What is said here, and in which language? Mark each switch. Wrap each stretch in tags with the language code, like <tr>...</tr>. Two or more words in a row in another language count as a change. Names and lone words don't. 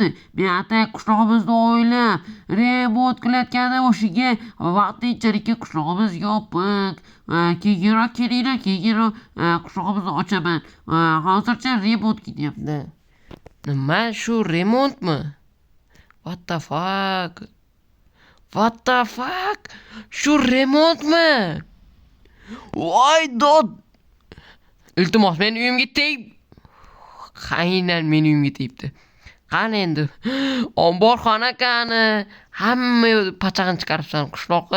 <uz>Men atay qishlog'imizni o'ylab remont qilayotganim o'shiga vaqtinchalik qishlog'imiz yopiq. Keyinroq kelinglar, keyinroq qishlog'imizni ochaman. Hozircha remont ketyapti. Nima shu remontmi?</uz> <en>What the fuck?</en> <uz>Shu remontmi? Voy dod. Iltimos, men uyimga tegib. Aynan men uyimga tegibdi. Qani endi omborxona qani? Hamma pachag'ini chiqaribsan qishloqqa.</uz>